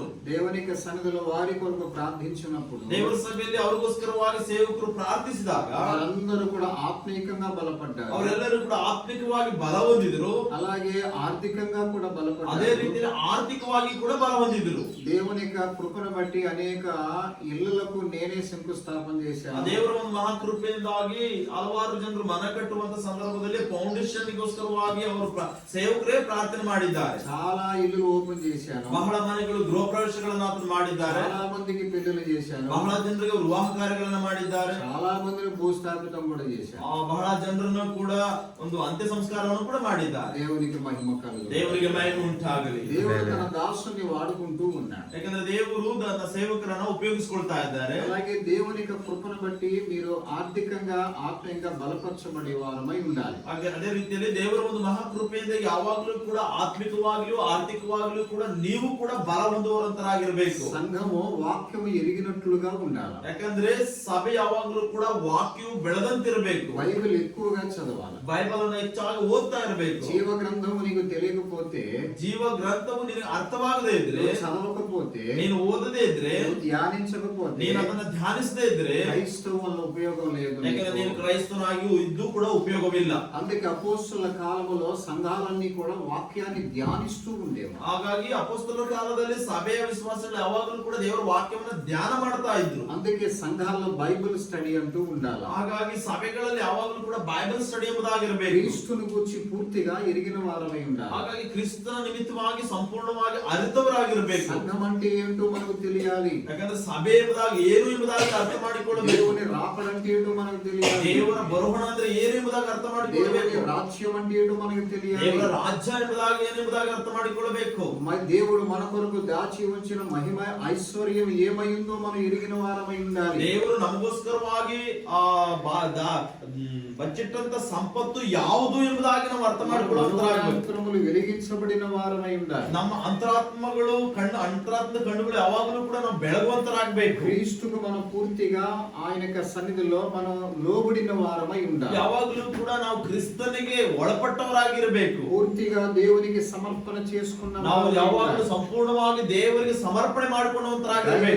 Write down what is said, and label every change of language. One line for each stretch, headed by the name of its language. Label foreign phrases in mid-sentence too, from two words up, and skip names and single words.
Telugu: దేవునికి సన్నిధిలో వారి కొరకు ప్రార్థించినప్పుడు,
Kannada: ದೇವರ ಸಭೆಯಲ್ಲಿ ಅವರಿಗೋಸ್ಕರವಾಗಿ ಸೇವಕರು ಪ್ರಾರ್ಥಿಸಿದಾಗ
Telugu: వారందరూ కూడా ఆత్మీయంగా బలపడ్డారు.
Kannada: ಅವರೆಲ್ಲರೂ ಕೂಡ ಆತ್ಮಿಕವಾಗಿ ಬಲ ಹೊಂದಿದ್ರು.
Telugu: అలాగే ఆర్థికంగా కూడా బలపడ్డారు.
Kannada: ಅದೇ ರೀತಿಯಲ್ಲಿ ಆರ್ಥಿಕವಾಗಿ ಕೂಡ ಬಲ ಹೊಂದಿದ್ರು.
Telugu: దేవుని యొక్క కృపను బట్టి అనేక ఇళ్లకు నేనే శంకుస్థాపన చేశాను.
Kannada: ದೇವರ ಒಂದು ಮಹಾಕೃಪೆಯಿಂದಾಗಿ ಹಲವಾರು ಜನರು ಮನೆ ಕಟ್ಟುವಂತ ಸಂದರ್ಭದಲ್ಲಿ ಫೌಂಡೇಶನ್ಗೋಸ್ಕರವಾಗಿ ಅವರು ಸೇವಕರೇ ಪ್ರಾರ್ಥನೆ ಮಾಡಿದ್ದಾರೆ.
Telugu: చాలా ఇల్లు ఓపెನ್ చేశాను.
Kannada: ಬಹಳ ಮನೆಗಳು ಗೃಹ ಪ್ರವೇಶಗಳನ್ನು ಆತನು ಮಾಡಿದ್ದಾರೆ.
Telugu: చాలా మందికి పెళ్లిళ్ళు చేశాను.
Kannada: ಬಹಳ ಜನರಿಗೆ ವಿವಾಹ ಕಾರ್ಯಗಳನ್ನು ಮಾಡಿದ್ದಾರೆ.
Telugu: చాలా మందిని భూస్థాపితం కూడా చేశాను.
Kannada: ಬಹಳ ಜನರನ್ನು ಕೂಡ ಒಂದು ಅಂತ್ಯ ಸಂಸ್ಕಾರವನ್ನು ಕೂಡ ಮಾಡಿದ್ದಾರೆ.
Telugu: దేవునికి మహిమ కలుగు.
Kannada: ದೇವರಿಗೆ ಮಹಿಮೆ ಉಂಟಾಗಲಿ.
Telugu: దేవుడు తన దాసుని వాడుకుంటూ ఉన్నాడు.
Kannada: ಯಾಕಂದ್ರೆ ದೇವರು ತನ್ನ ಸೇವಕರನ್ನ ಉಪಯೋಗಿಸಿಕೊಳ್ತಾ ಇದ್ದಾರೆ.
Telugu: అలాగే దేవుని యొక్క కృపను బట్టి మీరు ఆర్థికంగా ఆత్మీయంగా బలపరచబడే వారమై ఉండాలి.
Kannada: ಅದೇ ರೀತಿಯಲ್ಲಿ ದೇವರ ಒಂದು ಮಹಾಕೃಪೆಯಿಂದ ಯಾವಾಗಲೂ ಕೂಡ ಆತ್ಮಿಕವಾಗಿಯೂ ಆರ್ಥಿಕವಾಗಿಯೂ ಕೂಡ ನೀವು ಕೂಡ ಬಲ ಹೊಂದುವಂತರಾಗಿರಬೇಕು.
Telugu: సంఘము వాక్యము ఎరిగినట్లుగా ఉండాలి.
Kannada: ಯಾಕಂದ್ರೆ ಸಭೆ ಯಾವಾಗಲೂ ಕೂಡ ವಾಕ್ಯವು ಬೆಳೆದಂತಿರಬೇಕು.
Telugu: బైబిల్ ఎక్కువగా చదవాలి.
Kannada: ಬೈಬಲ್ ಅನ್ನು ಹೆಚ್ಚಾಗಿ ಓದ್ತಾ ಇರಬೇಕು.
Telugu: జీవ గ్రంథము నీకు తెలియకపోతే,
Kannada: ಜೀವ ಗ್ರಂಥವು ನಿನಗೆ ಅರ್ಥವಾಗದೇ ಇದ್ರೆ,
Telugu: చదవకపోతే,
Kannada: ನೀನು ಓದದೇ ಇದ್ರೆ,
Telugu: ధ్యానించకపోతే,
Kannada: ನೀನು ಅದನ್ನ ಧ್ಯಾನಿಸದೇ ಇದ್ರೆ
Telugu: క్రైస్తవం వల్ల ఉపయోగం లేదు.
Kannada: ಯಾಕಂದ್ರೆ ನೀನು ಕ್ರೈಸ್ತನಾಗಿಯೂ ಇದ್ದು ಕೂಡ ಉಪಯೋಗವಿಲ್ಲ.
Telugu: అందుకే అపోస్తలుల కాలములో సంఘాలన్నీ కూడా వాక్యాన్ని ధ్యానిస్తూ ఉండేవి.
Kannada: ಹಾಗಾಗಿ ಅಪೊಸ್ತಲರ ಕಾಲದಲ್ಲಿ ಸಭೆಯ ವಿಶ್ವಾಸಗಳು ಯಾವಾಗಲೂ ಕೂಡ ದೇವರ ವಾಕ್ಯವನ್ನು ಧ್ಯಾನ ಮಾಡ್ತಾ ಇದ್ರು.
Telugu: అందుకే సంఘాల్లో
English: Bible study
Telugu: అంటూ ఉండాలి.
Kannada: ಹಾಗಾಗಿ ಸಭೆಗಳಲ್ಲಿ ಯಾವಾಗಲೂ ಕೂಡ
English: Bible study
Kannada: ಎಂಬುದಾಗಿರಬೇಕು.
Telugu: క్రీస్తుని గురించి పూర్తిగా ఎరిగిన వారమై ఉండాలి.
Kannada: ಹಾಗಾಗಿ ಕ್ರಿಸ್ತನ ನಿಮಿತ್ತವಾಗಿ ಸಂಪೂರ್ಣವಾಗಿ ಅರಿತವರಾಗಿರಬೇಕು.
Telugu: సంఘం అంటే ఏంటో మనకు తెలియాలి.
Kannada: ಯಾಕಂದ್ರೆ ಸಭೆ ಎಂಬುದಾಗಿ ಏನು ಎಂಬುದಾಗಿ ಅರ್ಥ ಮಾಡಿಕೊಳ್ಳಬೇಕು.
Telugu: దేవుని రాకడంటే ఏంటో మనకు తెలియాలి.
Kannada: ದೇವರ ಬರೋಣ ಅಂದ್ರೆ ಏನು ಎಂಬುದಾಗಿ ಅರ್ಥ ಮಾಡಿಕೊಳ್ಳಬೇಕು.
Telugu: దేవుని రాజ్యం అంటే ఏంటో మనకు తెలియాలి.
Kannada: ದೇವರ ರಾಜ್ಯ ಎಂಬುದಾಗಿ ಏನು ಎಂಬುದಾಗಿ ಅರ್ಥ ಮಾಡಿಕೊಳ್ಳಬೇಕು.
Telugu: దేవుడు మన కొరకు దాచి ఉంచిన మహిమ ఐశ్వర్యం ఏమైందో మనం ఎరిగిన వారమై ఉండాలి.
Kannada: ದೇವರು ನಮಗೋಸ್ಕರವಾಗಿ ಬಚ್ಚಿಟ್ಟಂತ ಸಂಪತ್ತು ಯಾವುದು ಎಂಬುದಾಗಿ ನಾವು ಅರ್ಥ ಮಾಡಿಕೊಳ್ಳುವಂತರಾಗಬೇಕು.
Telugu: వెలిగించబడిన వారమై ఉండాలి.
Kannada: ನಮ್ಮ ಅಂತರಾತ್ಮಗಳು ಅಂತರಾತ್ಮ ಕಣ್ಣುಗಳು ಯಾವಾಗಲೂ ಕೂಡ ನಾವು ಬೆಳಗುವಂತರಾಗಬೇಕು.
Telugu: క్రీస్తుకు మనం పూర్తిగా ఆయన యొక్క సన్నిధిలో మనం లోబడిన వారమై ఉండాలి.
Kannada: ಯಾವಾಗಲೂ ಕೂಡ ನಾವು ಕ್ರಿಸ್ತನಿಗೆ ಒಳಪಟ್ಟವರಾಗಿರಬೇಕು.
Telugu: పూర్తిగా దేవునికి సమర్పణ చేసుకున్న
Kannada: ನಾವು ಯಾವಾಗಲೂ ಸಂಪೂರ್ಣವಾಗಿ ದೇವರಿಗೆ ಸಮರ್ಪಣೆ ಮಾಡಿಕೊಳ್ಳುವಂತರಾಗಿರಬೇಕು.